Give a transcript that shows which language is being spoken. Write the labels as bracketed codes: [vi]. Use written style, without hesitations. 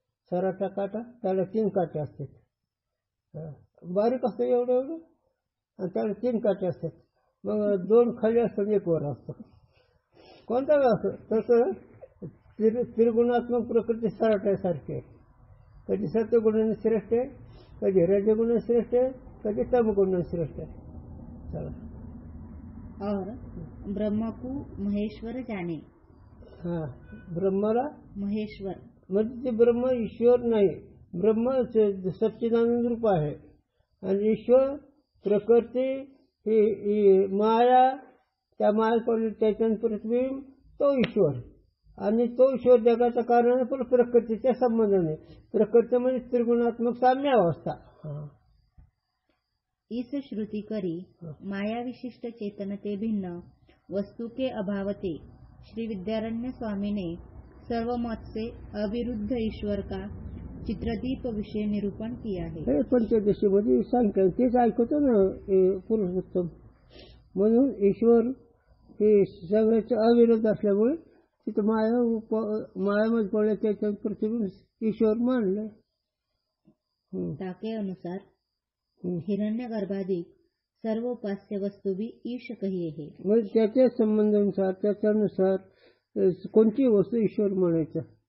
[mr] सराटा काटा, त्याला 3 काटे असतात. बारीक असतं एवढं एवढं, आणि त्याला 3 काटे असतात. मग 2 खाली असतात, 1 वर असतं. कोणता असं तसं त्रिगुणात्मक प्रकृती सराट्यासारखी आहे. कधी सत्वगुणाने श्रेष्ठ आहे, कधी रजगुणाने श्रेष्ठ आहे, कधी तमगुणाने श्रेष्ठ आहे. चला. [hi] और ब्रह्म को महेश्वर जाने. [mr] हा, ब्रह्माला महेश्वर म्हणजे ते ब्रह्म ईश्वर नाही. ब्रह्म सच्चिदानंद रूप आहे, आणि ईश्वर प्रकृती ही माया, त्या माया पडली त्याच्या प्रतिबिंब तो ईश्वर, आणि तो ईश्वर जगाच्या कारणाने पण प्रकृतीच्या संबंधाने. प्रकृती म्हणजे त्रिगुणात्मक साम्य अवस्था. [hi] इस श्रुति करी माया विशिष्ट चेतनते भिन्न वस्तु के अभावते श्री विद्यारण्य स्वामी ने सर्व मत से अविरुद्ध ईश्वर का चित्रदीप विषय निरूपण किया है. [mr] हे पंचदशीमध्ये सांगतात, तेच ऐकतो ना पुरुषोत्तम. म्हणून ईश्वर हे सगळ्याच्या अविरोध असल्यामुळे तिथं मायामध्ये पडले त्याच्या प्रतिबिंब ईश्वर मानले. [hi] ताके अनुसार हिरण्य गर्भाधिक सर्व उपास्य वस्तू भी ईश कहिए है. [mr] म्हणजे त्याच्या संबंधानुसार त्याच्यानुसार कोणती वस्तू ईश्वर म्हणायचं.